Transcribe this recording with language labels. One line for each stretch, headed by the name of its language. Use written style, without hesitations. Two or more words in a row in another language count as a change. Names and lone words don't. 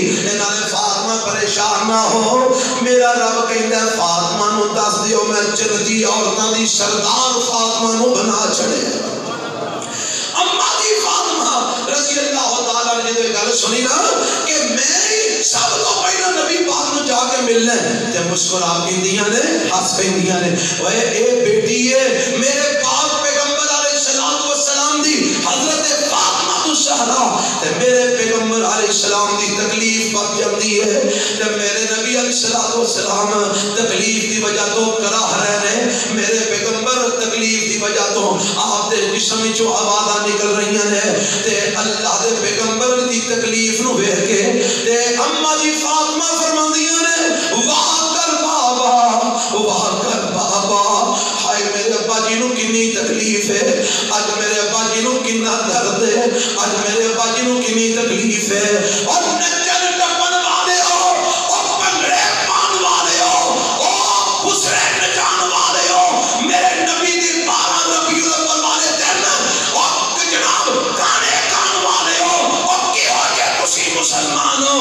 Punjabi: انہاں نے فاطمہ پریشان نہ ہو میرا رب کہندا ہے فاطمہ نو دس دیو میں جنتی عورتاں دی سردار فاطمہ نو بنا چھڑے. اما جی فاطمہ
Arabic: رضی اللہ تعالیٰ
Punjabi: نے جو گل سنی نا کہ میں سب تو پہلا نبی پاک نو جا کے ملنا ہے تے مسکرا کہندیاں نے ہس کہندیاں نے اوے اے بیٹی ہے میرے پاک پیغمبر
Arabic: علیہ السلام
Punjabi: دی حضرت فاطمہ الزہرا تے میرے پیغمبر
Arabic: علیہ السلام
Punjabi: دی تکلیف پک جاندی ہے تے میرے نبی
Arabic: علیہ السلام
Punjabi: تکلیف دی وجہ تو کراہ رہے نے. میرے پیغمبر تکلیف دی وجہ تو آپ دے جسم وچوں آوازاں نکل رہی ہیں تے اللہ دے پیغمبر دی تکلیف نو ویکھ کے تے اما جی فاطمہ فرماندیاں نے واہ کر بابا ہائے میرے ابا جی نو کنی تکلیف ہے اج میرے ابا جی نو کنا درد ہے اج میرے ابا جی نو کنی تکلیف ہے. اور نچن ٹپن والے ہو اور پنگڑے پان والے ہو اور خسرے نچان والے ہو میرے نبی دی 12 ربیع الاول والے دن اور جناب گانے گان والے ہو اور کی ہو جائے تسی مسلمان ہو.